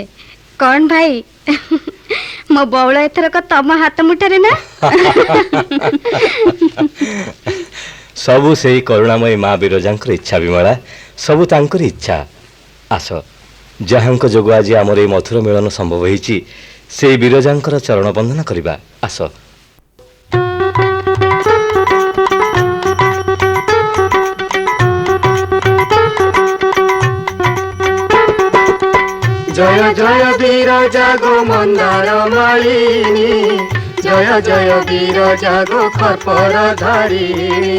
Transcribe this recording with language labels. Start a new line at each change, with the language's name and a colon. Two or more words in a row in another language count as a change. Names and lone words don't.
Odia: କ'ଣ ଭାଇ ମୋ ବଉଳ ଏଥରକ ତମ ହାତ ମୁଠାରେ ନା? ସବୁ ସେଇ କରୁଣାମୟୀ ମା ବିରଜାଙ୍କର ଇଚ୍ଛା ବିମଳା, ସବୁ ତାଙ୍କର ଇଚ୍ଛା। ଆସ, ଯାହାଙ୍କ ଯୋଗୁଁ ଆଜି ଆମର ଏଇ ମଧୁର ମିଳନ ସମ୍ଭବ ହେଇଛି ସେଇ ବିରଜାଙ୍କର ଚରଣ ବନ୍ଦନା କରିବା। ଆସ।
Bangla: জয় জয় বিরজা গো মন্দার মালিনী, জয় জয় বিরজা গো খর্পর ধারিণী।